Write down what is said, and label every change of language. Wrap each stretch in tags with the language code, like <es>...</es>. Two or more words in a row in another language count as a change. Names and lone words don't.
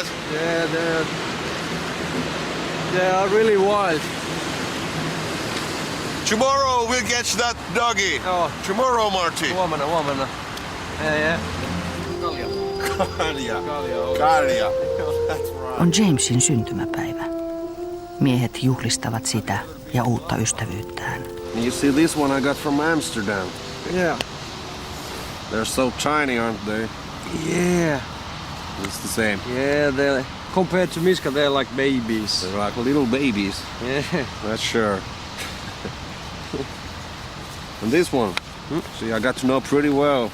<en>yeah, they are really wild. Tomorrow we'll catch that doggy. Oh. Tomorrow, Marty.</en> <fi>Huomenna. Yeah. Karja. On Jamesin syntymäpäivä. Miehet juhlistavat sitä ja uutta ystävyyttään.</fi> <en>You see, this one I got from Amsterdam. Yeah. They're so tiny, aren't they? Yeah. It's the same. Yeah, they compared to Miska, they're like babies. They're like little babies. Yeah. That's sure. And this one, see, I got to know pretty well.</en>